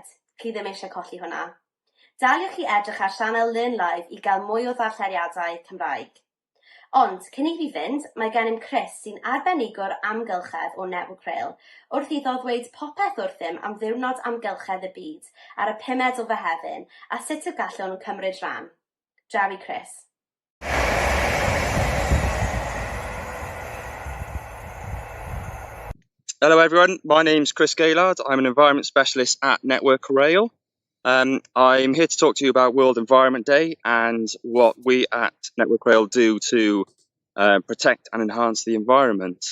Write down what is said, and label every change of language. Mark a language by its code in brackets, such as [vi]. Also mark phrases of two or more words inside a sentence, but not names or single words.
[cy] Chi ddim eisiau colli hwnna. Daliwch chi edrych ar sianel Learn Live i gael mwy o ddarllediadau Cymraeg. Ond, cyn i fi fynd, mae gennym Chris sy'n arbenigwr amgylchedd o Network Rail wrth iddo ddweud popeth wrthym am ddiwrnod amgylchedd y byd ar y 5 o Fehefin a sut y gallwn nhw cymryd rhan. Draw i Chris. [en] Hello everyone, my name's Chris Gaylard. I'm an environment specialist at Network Rail. I'm here to talk to you about World Environment Day and what we at Network Rail do to protect and enhance the environment.